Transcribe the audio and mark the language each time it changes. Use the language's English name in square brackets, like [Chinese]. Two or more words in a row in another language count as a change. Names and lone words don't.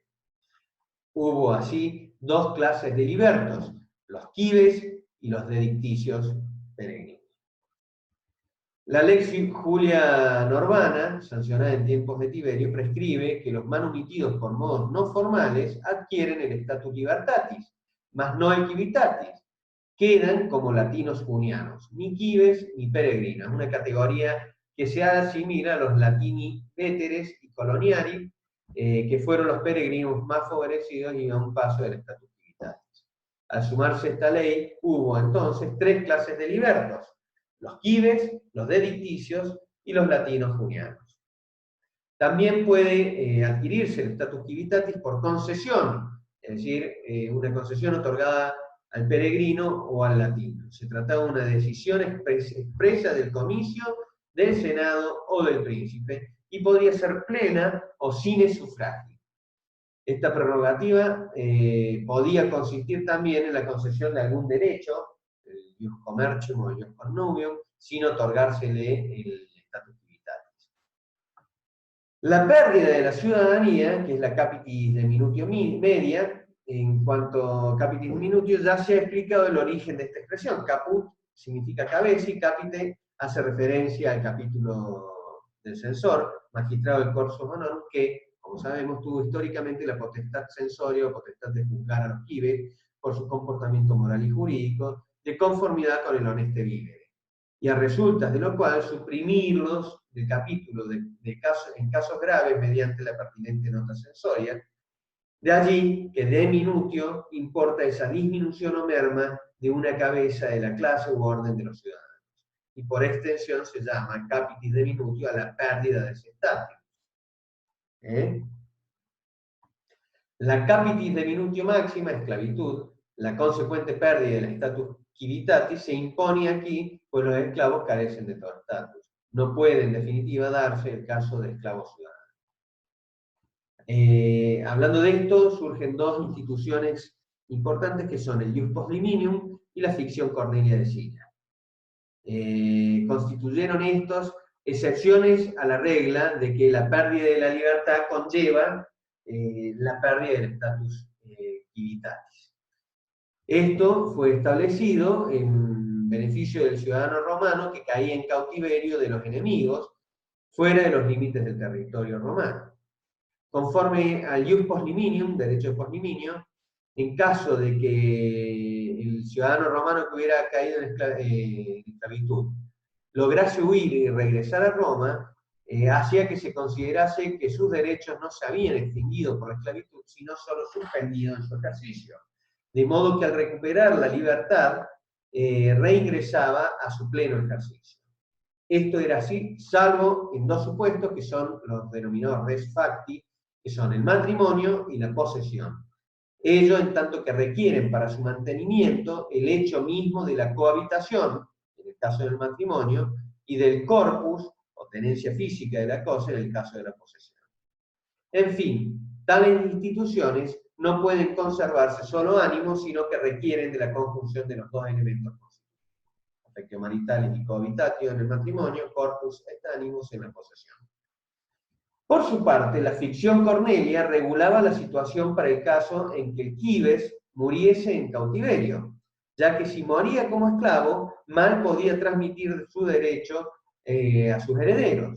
[Spanish] Hubo así dos clases de libertos, los cives y los dedicticios peregrinos. La Lex Julia Norbana, sancionada en tiempos de Tiberio, prescribe que los manumitidos por modos no formales adquieren el [Latin] status libertatis, [Spanish] mas no el civitatis. Quedan como latinos junianos, ni cives ni peregrinos, una categoría que se asimila a los [Latin] latini veteres [Spanish] y coloniari, que fueron los peregrinos más favorecidos y a un paso del [Latin] status civitatis. [Spanish] Al sumarse esta ley, hubo entonces tres clases de libertos: los cives, los dedicticios y los latinos junianos. También puede adquirirse el [Latin] status civitatis [Spanish] por concesión, es decir, una concesión otorgada al peregrino o al latino. Se trataba de una decisión expresa del comicio, del Senado o del príncipe, y podría ser plena o sin sufragio. Esta prerrogativa podía consistir también en la concesión de algún derecho, el [Latin] ius commercium [Spanish] o el [Latin] ius connubium, [Spanish] sin otorgársele el [Latin] status civitatis. [Spanish] La pérdida de la ciudadanía, que es la [Latin] capitis diminutio media, [Spanish] en cuanto a [Latin] capitis diminutio, [Spanish] ya se ha explicado el origen de esta expresión. Caput significa cabeza y capite hace referencia al capítulo del censor, magistrado del [Latin] Corso Honorum, [Spanish] que, como sabemos, tuvo históricamente la potestad censoria o potestad de juzgar a los cives por su comportamiento moral y jurídico, de conformidad con el [Latin] honeste vivere, [Spanish] y a resultas de lo cual suprimirlos del capítulo en casos graves mediante la pertinente nota censoria. De allí que [Latin] de minutio [Spanish] importa esa disminución o merma de una cabeza de la clase u orden de los ciudadanos. Y por extensión se llama [Latin] capitis de minutio [Spanish] a la pérdida de ese estatus. La [Latin] capitis de minutio máxima, [Spanish] esclavitud, la consecuente pérdida del [Latin] status civitatis, [Spanish] se impone aquí, pues los esclavos carecen de todo estatus. No puede, en definitiva, darse el caso de esclavos ciudadanos. Hablando de esto, surgen dos instituciones importantes que son el [Latin] ius post liminium [Spanish] y la ficción Cornelia de Silla. Constituyeron estos excepciones a la regla de que la pérdida de la libertad conlleva la pérdida del [Latin] status civitatis. [Spanish] Esto fue establecido en beneficio del ciudadano romano que caía en cautiverio de los enemigos, fuera de los límites del territorio romano. Conforme al [Latin] ius post liminium, [Spanish] derecho de post liminio, en caso de que el ciudadano romano que hubiera caído en esclavitud lograse huir y regresar a Roma, hacía que se considerase que sus derechos no se habían extinguido por la esclavitud, sino solo suspendido en su ejercicio. De modo que al recuperar la libertad, reingresaba a su pleno ejercicio. Esto era así, salvo en dos supuestos que son los denominados [Latin] res facti, [Spanish] que son el matrimonio y la posesión. Ello en tanto que requieren para su mantenimiento el hecho mismo de la cohabitación, en el caso del matrimonio, y del corpus, o tenencia física de la cosa, en el caso de la posesión. En fin, tales instituciones no pueden conservarse solo ánimos, sino que requieren de la conjunción de los dos elementos constitutivos: [Latin] affectio maritale [Spanish] y cohabitatio en el matrimonio, [Latin] corpus et animus [Spanish] en la posesión. Por su parte, la ficción Cornelia regulaba la situación para el caso en que el cives muriese en cautiverio, ya que si moría como esclavo, mal podía transmitir su derecho a sus herederos.